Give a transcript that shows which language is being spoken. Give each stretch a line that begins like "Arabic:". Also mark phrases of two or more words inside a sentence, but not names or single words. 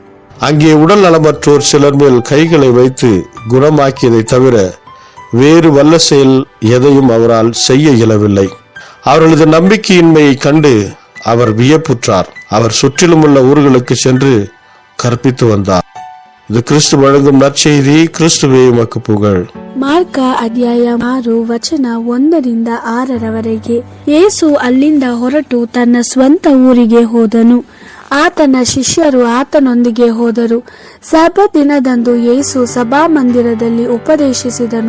Tamil: அங்கே உடல் நலமற்றோர் சிலர் மேல் கைகளை வைத்து குணமாக்கியதை தவிர வேறு வல்ல செயல் எதையும் அவரால் செய்ய இயலவில்லை. அவர்களது நம்பிக்கையின்மையை கண்டு அவர் வியப்புற்றார். அவர் சுற்றிலும் உள்ள ஊர்களுக்கு சென்று கற்பித்து வந்தார். இது கிறிஸ்து வழங்கும் நற்செய்தி. கிறிஸ்துவே உமக்கு புகழ்.
Kannada: ಮಾರ್ಕ ಅಧ್ಯಾಯ 6 ವಚನ 1-6 ಯೇಸು ಅಲ್ಲಿಂದ ಹೊರಟು ತನ್ನ ಸ್ವಂತ ಊರಿಗೆ ಹೋದನು. ಆತನ ಶಿಷ್ಯರು ಆತನೊಂದಿಗೆ ಹೋದರು. ಸಬ್ಬತ್ ದಿನದಂದು ಯೇಸು ಸಭಾಮಂದಿರದಲ್ಲಿ ಉಪದೇಶಿಸಿದನು.